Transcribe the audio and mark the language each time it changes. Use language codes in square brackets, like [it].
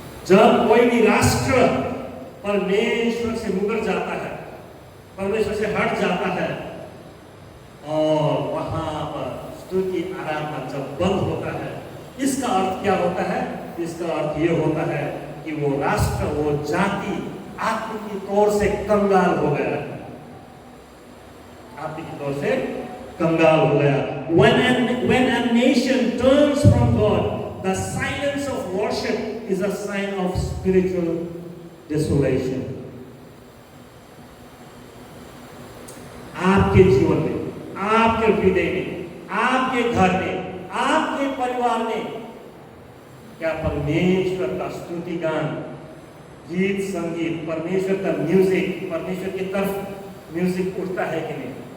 [hi] जब कोई भी राष्ट्र परमेश्वर से मुकर जाता है, परमेश्वर से हट जाता है, और वहां पर स्तुति आराधना जब बंद होता है, इसका अर्थ क्या होता है? इसका अर्थ यह होता है कि वो राष्ट्र, वो जाति आत्मिक तौर से कंगाल हो गया, आत्मिक तौर से कंगाल हो गया। [en] When a nation turns from God, the silence of worship is a sign of spiritual desolation. [hi] आपके जीवन में, आपके हृदय में, आपके घर में, आपके परिवार में क्या परमेश्वर का स्तुति गान, गीत संगीत, परमेश्वर का म्यूजिक, परमेश्वर की तरफ म्यूजिक उठता है कि नहीं?